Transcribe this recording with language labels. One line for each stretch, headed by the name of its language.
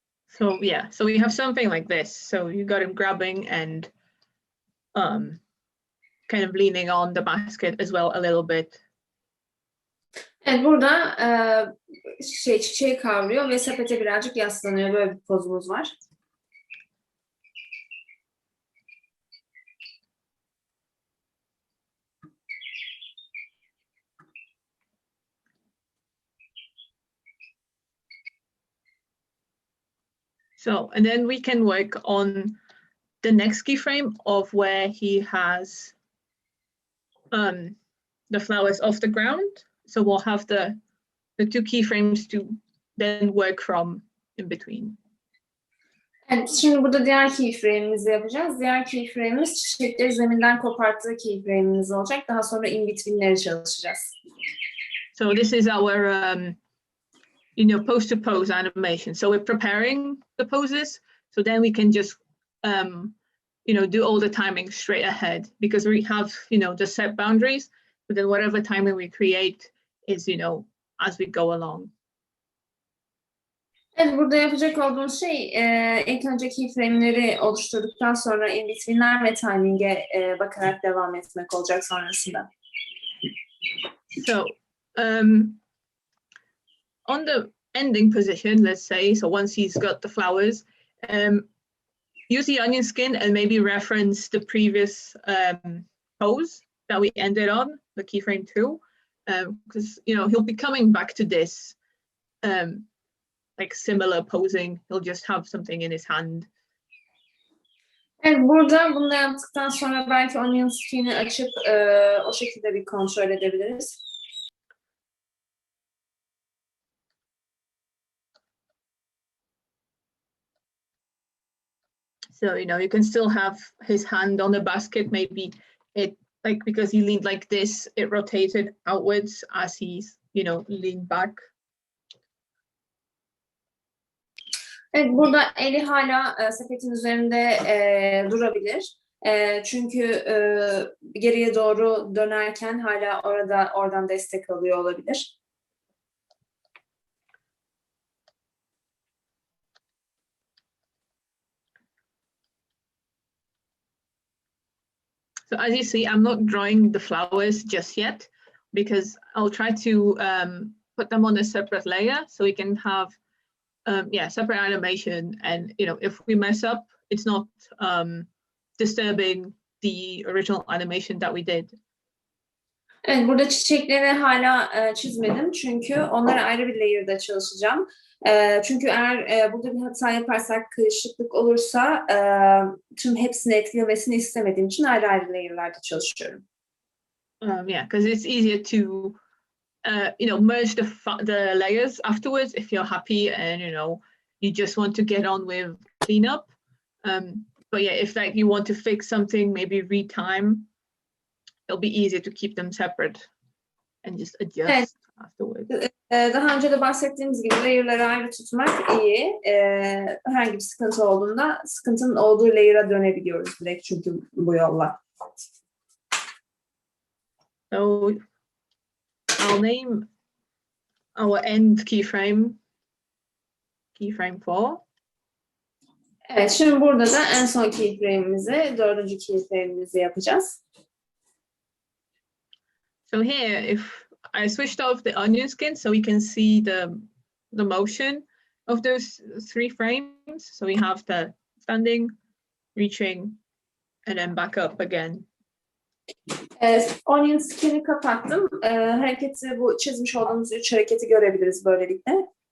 English: So yeah, so we have something like this. So you got him grabbing and kind of leaning on the basket as well a little bit.
Turkish: Evet, burada çiçeği kavruyor ve sepete birazcık yaslanıyor. Böyle bir pozumuz var.
English: So, and then we can work on the next keyframe of where he has the flowers off the ground. So we'll have the two keyframes to then work from in between.
Turkish: Evet, şimdi burada diğer keyframe'imizi yapacağız. Diğer keyframe'imiz çiçekleri zeminden koparttığı keyframe'imiz olacak. Daha sonra in between'leri çalışacağız.
English: So this is our pose to pose animation. So we're preparing the poses, so then we can just do all the timing straight ahead, because we have the set boundaries, but then whatever timing we create is as we go along. Evet, burada yapacak olduğumuz şey ilk önce keyframe'leri oluşturduktan sonra in between'ler ve timing'e bakarak devam etmek olacak sonrasında. So on the ending position, let's say, so once he's got the flowers, use the onion skin and maybe reference the previous pose that we ended on, the keyframe 2, because he'll be coming back to this like similar posing. He'll just have something in his hand.
Turkish: Evet, burada bunu yaptıktan sonra belki onion skin'i açıp o şekilde bir kontrol edebiliriz.
English: So, you can still have his hand on the basket. Maybe it, like, because he leaned like this, it rotated outwards as he's, leaned back.
Turkish: Evet, burada eli hala sepetin üzerinde durabilir. Çünkü geriye doğru dönerken hala oradan destek alıyor olabilir.
English: So as you see, I'm not drawing the flowers just yet because I'll try to put them on a separate layer so we can have separate animation, and if we mess up, it's not disturbing the original animation that we did.
Turkish: Evet, burada çiçekleri hala çizmedim çünkü onlara ayrı bir layer'da çalışacağım. Çünkü eğer burada bir hata yaparsak, karışıklık olursa tüm hepsini etkilemesini istemediğim için ayrı ayrı layer'larda çalışıyorum.
English: Because it's easier to merge the layers afterwards if you're happy and you just want to get on with cleanup. But yeah, if like you want to fix something, maybe retime, it'll be easier to keep them separate and just adjust afterwards.
Turkish: Daha önce de bahsettiğimiz gibi layer'ları ayrı tutmak iyi. Herhangi bir sıkıntı olduğunda sıkıntının olduğu layer'a dönebiliyoruz direkt çünkü bu yolla.
English: So I'll name our end keyframe 4.
Turkish: Evet, şimdi burada da en son keyframe'imizi, 4. keyframe'imizi yapacağız.
English: So here, if I switched off the onion skin so we can see the motion of those 3 frames. So we have the standing, reaching, and then back up again.
Turkish: Onion skin'i kapattım. Hareketi, bu çizmiş olduğumuz 3 hareketi görebiliriz böylelikle.